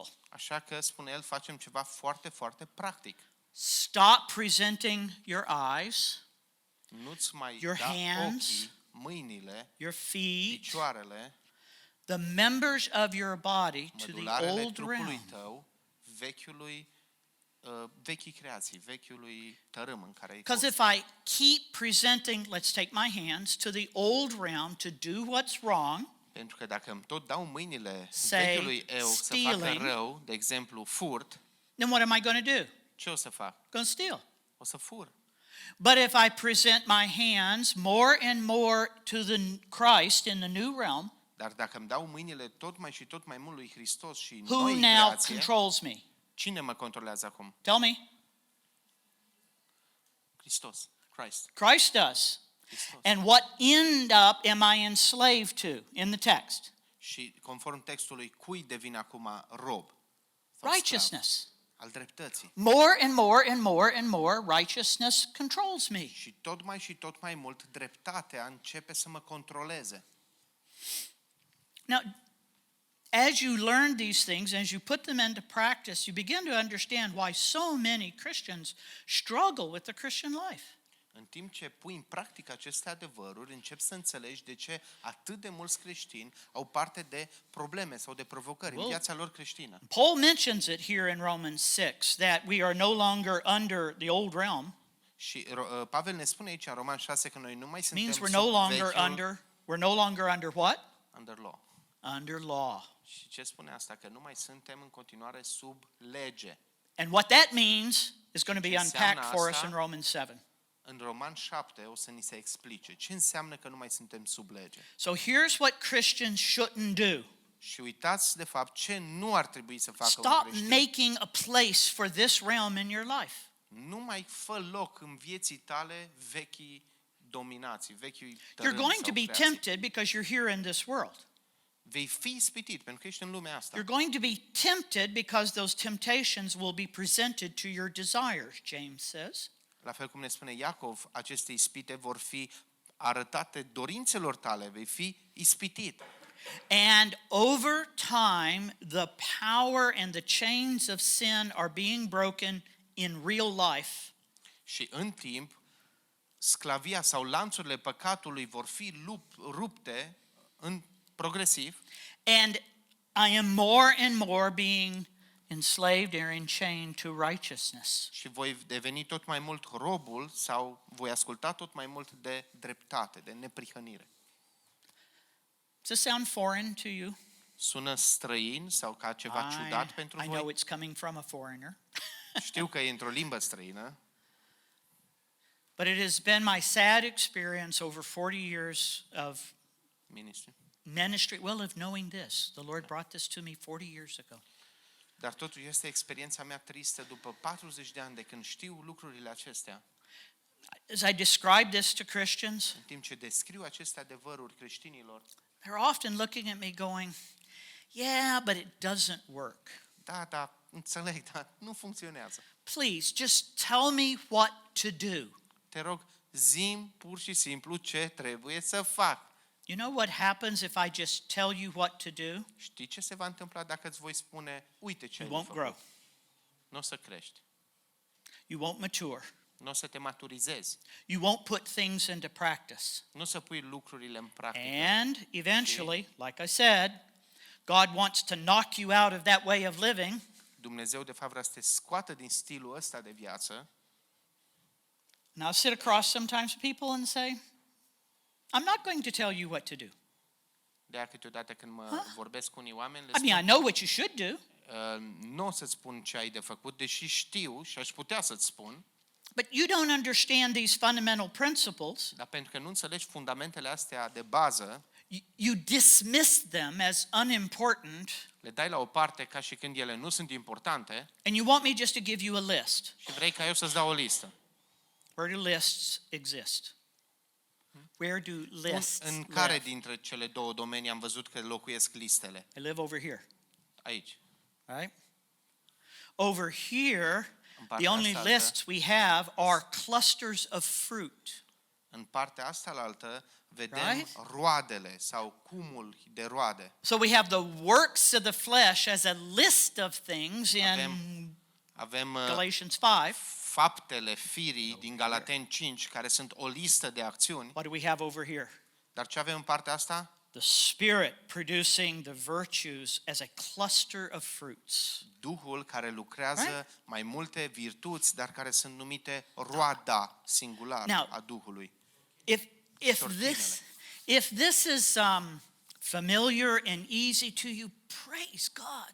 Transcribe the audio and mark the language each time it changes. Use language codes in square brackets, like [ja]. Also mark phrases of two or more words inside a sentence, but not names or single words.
[ro] Așa că, spune el, facem ceva foarte, foarte practic. [en] Stop presenting your eyes, [ro] Nu-ți mai [en] Your [ro] da [en] hands, [ro] ochii, mâinile, [en] your feet, [ro] picioarele, [en] the members of your body to the [ro] mădularele [en] old [ro] trupului [en] realm. [ro] tău, vechii creații, vechiului tărâm în care ai [en] Because [ro] fost. [en] if I keep presenting, let's take my hands, to the old realm to do what's wrong, [ro] Pentru că dacă îmi tot dau mâinile [en] Say, [ro] vechiului eu să facă [en] stealing. [ro] rău, de exemplu, furt, [en] then what am I going to do? [ro] ce o să fac? [en] Going to steal. [ro] O să fur. [en] But if I present my hands more and more to the Christ in the new realm, [ro] Dar dacă îmi dau mâinile tot mai și tot mai mult lui Hristos și [en] who [ro] noi [en] now [ro] creație, [en] controls me? [ro] cine mă controlează acum? [en] Tell me. [ro] Hristos. Christ. [en] Christ does. [ro] Hristos. [en] And what end up am I enslaved to in the text? [ro] Și conform textului, cui devin acum rob? Sau [en] Righteousness. [ro] sclav? Al dreptății. [en] More and more and more and more righteousness controls me. [ro] Și tot mai mult dreptatea începe să mă controleze. [en] Now, as you learn these things, as you put them into practice, you begin to understand why so many Christians struggle with the Christian life. [ro] În timp ce pui în practică aceste adevăruri, începi să înțelegi de ce atât de mulți creștini au parte de probleme sau de provocări în viața lor creștină. [en] Paul mentions it here in Romans 6 that we are no longer under the old realm. [ro] Și Pavel ne spune aici în Roman 6 că noi nu mai suntem [en] Means [ro] sub [en] we're no longer [ro] vechiul [en] we're no longer under what? under law. Under law. [ro] Și ce spune asta? Că nu mai suntem în continuare sub lege. [en] And what that means is going to be [ro] Înseamnă [en] unpacked for us [ro] asta? [en] in Romans 7. [ro] În Roman 7 o să ni se explice ce înseamnă că nu mai suntem sub lege. [en] So here's what Christians shouldn't do. [ro] Și uitați de fapt ce nu ar trebui să facă un [en] Stop [ro] creștin. [en] making a place for this realm in your life. [ro] Nu mai fă loc în vieții tale vechii dominații, vechii [en] You're [ro] tărâmi [en] going [ro] sau [en] to be [ro] creații. [en] tempted because you're here in this world. [ro] Vei fi ispitit pentru că ești în lumea asta. [en] You're going to be tempted because those temptations will be presented to your desires, James says. [ro] La fel cum ne spune Iacov, aceste ispite vor fi arătate dorințelor tale, vei fi ispitit. [en] And over time, the power and the chains of sin are being broken in real life. [ro] Și în timp, sclavia sau lanțurile păcatului vor fi rupte în progresiv [en] And I am more and more being enslaved or enchained to righteousness. [ro] și voi deveni tot mai mult robul sau voi asculta tot mai mult de dreptate, de neprihănire. [en] Does this sound foreign to you? [ro] Sună străin sau ca ceva ciudat pentru [en] I know [ro] voi? [en] it's coming from a foreigner. [ro] Știu că e într-o limbă străină, [en] But it has been my sad experience over 40 years of [ro] ministru. [en] ministry, well, of knowing this. The Lord brought this to me 40 years ago. [ro] Dar totuși este experiența mea tristă după 40 de ani de când știu lucrurile acestea. [en] As I describe this to Christians, [ro] În timp ce descriu aceste adevăruri creștinilor, [en] they're often looking at me going, yeah, but it doesn't work. [ro] da, înțeleg, dar nu funcționează. [en] Please, just tell me what to do. [ro] Te rog, zi-mi pur și simplu ce trebuie să fac. [en] You know what happens if I just tell you what to do? [ro] Știi ce se va întâmpla dacă îți voi spune, uite ce ai [en] You [ro] de [en] won't [ro] făcut? [en] grow. [ro] Nu o să crești, [en] You won't mature. [ro] nu o să te maturizezi, [en] You won't put things into practice. [ro] nu o să pui lucrurile în practică. [en] And eventually, like I said, God wants to knock you out of that way of living. [ro] Dumnezeu de fapt vrea să te scoată din stilul ăsta de viață. [en] And I'll sit across sometimes people and say, I'm not going to tell you what to do. [ro] De-aia câteodată când mă vorbesc cu unii oameni, le [en] I mean, I [ro] spun, [en] know what you should do, [ro] nu o să-ți spun ce ai de făcut, deși știu și aș putea să-ți spun, [en] but you don't understand these fundamental principles. [ro] dar pentru că nu înțelegi fundamentele astea de bază, [en] You dismiss them as unimportant, [ro] le dai la o parte ca și când ele nu sunt importante [en] and you want me just to give you a list. [ro] și vrei ca eu să-ți dau o listă. [en] Where do lists exist? Where do lists [ro] În care [en] live? [ro] dintre cele două domenii am văzut că locuiesc listele? [en] They live over here, [ro] Aici. [en] right? Over here, [ro] În [en] the [ro] partea [en] only [ro] asta altă, [en] lists we have are clusters of fruit. [ro] în partea asta altă vedem [en] Right? [ro] roadele sau cumul de roade. [en] So we have the works of the flesh as a list of things in Avem Galatians 5. [ro] faptele firii din Galateni 5, care sunt o listă de acțiuni. [en] What do we have over here? [ro] Dar ce avem în partea asta? [en] The Spirit producing the virtues as a cluster of fruits. [ro] Duhul care lucrează mai multe virtuți, dar care sunt numite roada singular [en] Now, [ro] a Duhului. [en] If this is familiar and easy to you, praise God.